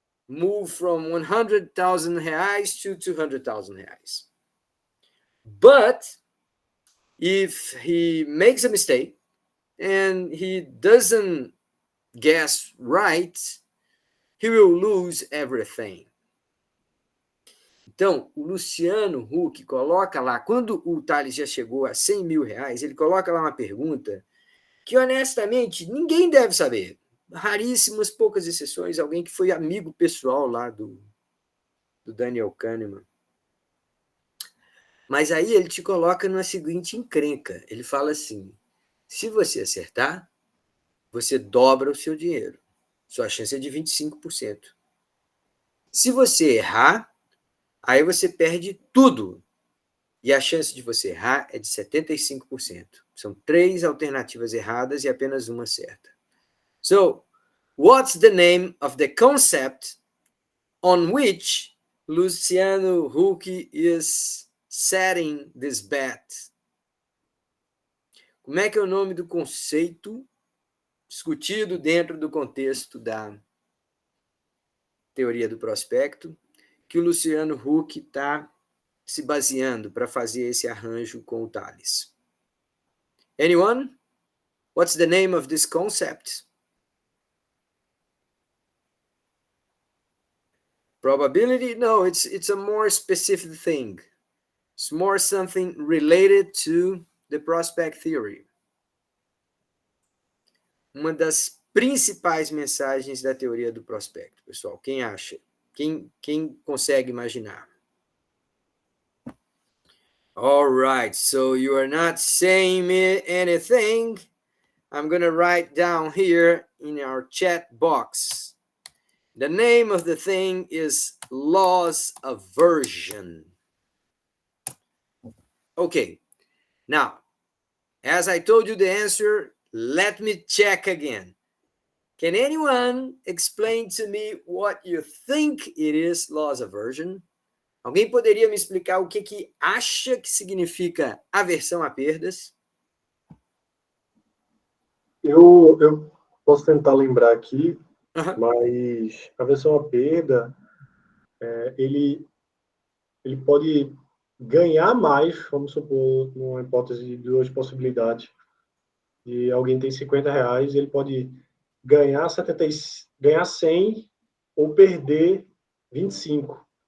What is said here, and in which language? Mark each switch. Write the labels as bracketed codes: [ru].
[en] Move from 100,000 reais to 200,000 reais. But if he makes a mistake and he doesn't guess right, he will lose everything. [pt] Então, o Luciano Huck coloca lá, quando o Thales já chegou a 100 mil reais, ele coloca lá uma pergunta que, honestamente, ninguém deve saber. Raríssimas, poucas exceções, alguém que foi amigo pessoal lá do Daniel Kahneman. Mas aí ele te coloca numa seguinte encrenca. Ele fala assim, se você acertar, você dobra o seu dinheiro. Sua chance é de 25%. Se você errar, aí você perde tudo. E a chance de você errar é de 75%. São 3 alternativas erradas e apenas uma certa. [en] So, what's the name of the concept on which Luciano Huck is setting this bet? [pt] Como é que é o nome do conceito discutido dentro do contexto da teoria do prospecto que o Luciano Huck está se baseando para fazer esse arranjo com o Thales? [en] Anyone? What's the name of this concept? Probability? No, it's a more specific thing. It's more something related to the prospect theory. [pt] Uma das principais mensagens da teoria do prospecto, pessoal. Quem acha? Quem consegue imaginar? [en] All right, so you are not saying me anything. I'm going to write down here in our chat box. The name of the thing is loss aversion. Okay, now, as I told you the answer, let me check again. Can anyone explain to me what you think it is loss aversion? [pt] Alguém poderia me explicar o que acha que significa aversão a perdas? Eu posso tentar lembrar aqui, mas aversão à perda, ele pode ganhar mais, vamos supor, numa hipótese de 2 possibilidades, de alguém tem 50 reais, ele pode ganhar 100 ou perder 25.